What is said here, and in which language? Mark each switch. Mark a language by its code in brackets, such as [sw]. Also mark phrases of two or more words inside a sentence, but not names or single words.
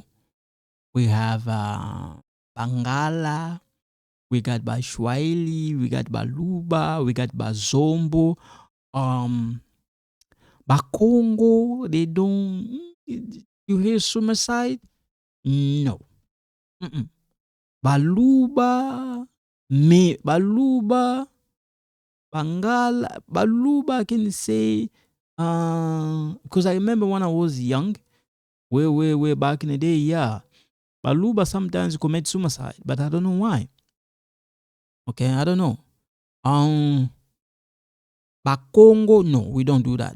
[en] We have Bangala. We got Bashwaili. We got Baluba. We got Bazombo. Um, Bakongo. They don't. You hear suicide? No. Mm-mm. Baluba. Baluba. Bangala. Baluba. I can say. Because I remember when I was young, way back in the day, yeah. Baluba sometimes commit suicide, but I don't know why. Okay, I don't know. Um, Bakongo, no, we don't do that.